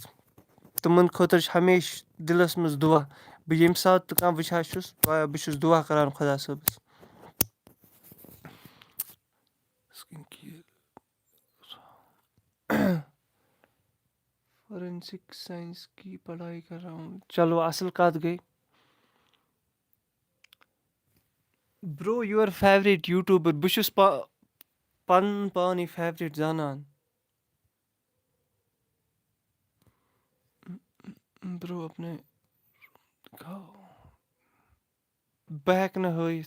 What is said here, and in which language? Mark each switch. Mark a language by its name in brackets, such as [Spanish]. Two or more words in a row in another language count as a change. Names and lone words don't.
[Kashmiri] تِمَن خٲطرٕ چھِ ہمیشہِ دِلَس منٛز دُعا. بہٕ ییٚمہِ ساتہٕ تہِ کانٛہہ وٕچھان چھُس بہٕ چھُس دُعا کَران خۄدا صٲبَس. [Urdu] فورینسِک ساینس کی پڑھائی کر رہا ہوں. [Kashmiri] چلو اَصٕل کَتھ گٔے. [English] bro your favourite YouTuber. [Kashmiri] بہٕ چھُس پَنُن پانٕے فیورِٹ زانان. [Urdu] برو اپنے [Kashmiri] بہٕ ہٮ۪کہٕ نہٕ ہٲیِتھ.